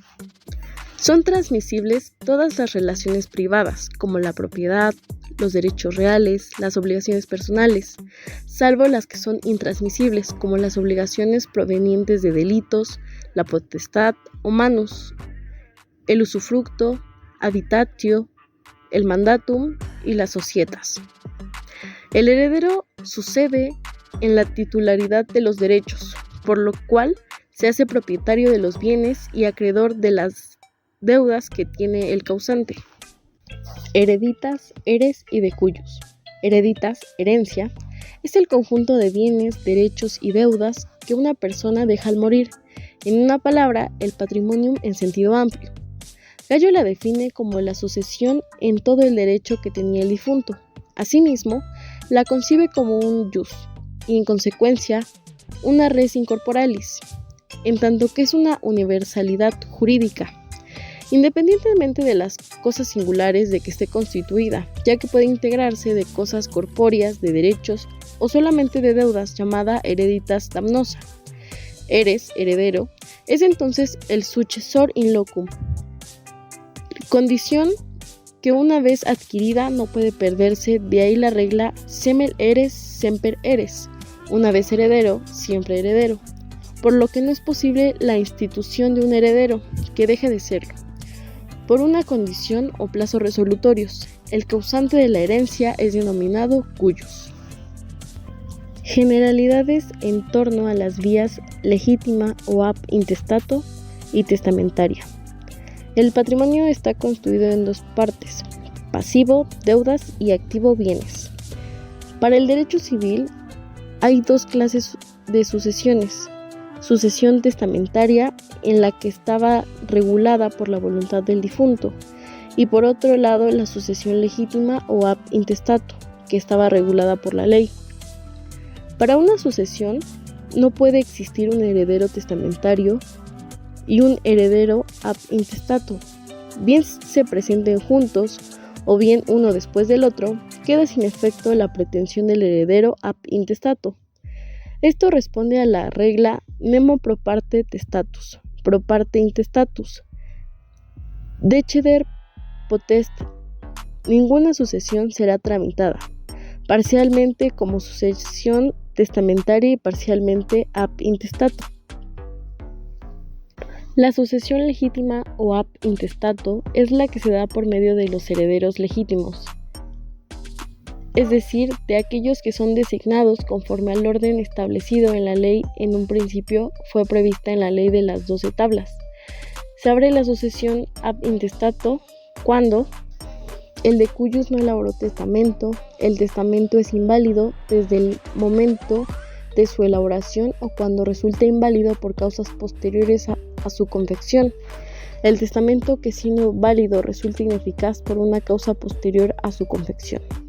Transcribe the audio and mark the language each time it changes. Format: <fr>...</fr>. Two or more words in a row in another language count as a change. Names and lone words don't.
<es>Son transmisibles todas las relaciones privadas, como la propiedad, los derechos reales, las obligaciones personales, salvo las que son intransmisibles, como las obligaciones provenientes de delitos, la potestad o manus, el usufructo, habitatio, el mandatum y las societas. El heredero sucede en la titularidad de los derechos, por lo cual se hace propietario de los bienes y acreedor de las deudas que tiene el causante.</es> <la>Hereditas, heres y de cuyos.</la> <es>Hereditas, herencia, es el conjunto de bienes, derechos y deudas que una persona deja al morir. En una palabra, el patrimonium en sentido amplio. Gallo la define como la sucesión en todo el derecho que tenía el difunto. Asimismo, la concibe como un jus y, en consecuencia, una</es> <la>res incorporalis,</la> <es>en tanto que es una universalidad jurídica, independientemente de las cosas singulares de que esté constituida, ya que puede integrarse de cosas corpóreas, de derechos o solamente de deudas, llamada</es> <la>hereditas damnosa.</la> <es>Eres, heredero, es entonces el</es> <la>successor in locum,</la> <es>condición que una vez adquirida no puede perderse, de ahí la regla</es> <la>semel eres semper eres,</la> <es>una vez heredero, siempre heredero, por lo que no es posible la institución de un heredero que deje de serlo, por una condición o plazo resolutorios. El causante de la herencia es denominado cuyos. Generalidades en torno a las vías legítima o</es> <la>ab intestato</la> <es>y testamentaria. El patrimonio está constituido en dos partes: pasivo, deudas, y activo, bienes. Para el derecho civil hay dos clases de sucesiones: sucesión testamentaria, en la que estaba regulada por la voluntad del difunto, y por otro lado la sucesión legítima o</es> <la>ab intestato,</la> <es>que estaba regulada por la ley. Para una sucesión no puede existir un heredero testamentario y un heredero</es> <la>ab intestato.</la> <es>Bien se presenten juntos o bien uno después del otro, queda sin efecto la pretensión del heredero</es> <la>ab intestato.</la> <es>Esto responde a la regla</es> <la>nemo pro parte testatus, pro parte intestatus, deceder potest.</la> <es>Ninguna sucesión será tramitada parcialmente como sucesión testamentaria y parcialmente</es> <la>ab intestato.</la> <es>La sucesión legítima o</es> <la>ab intestato</la> <es>es la que se da por medio de los herederos legítimos. es decir, de aquellos que son designados conforme al orden establecido en la ley en un principio fue prevista en la ley de las 12 tablas. Se abre la sucesión</es> <la>ab intestato</la> <es>cuando el</es> <la>de cuyos</la> <es>no elaboró testamento, el testamento es inválido desde el momento de su elaboración o cuando resulta inválido por causas posteriores a su confección. El testamento que siendo válido resulta ineficaz por una causa posterior a su confección.</es>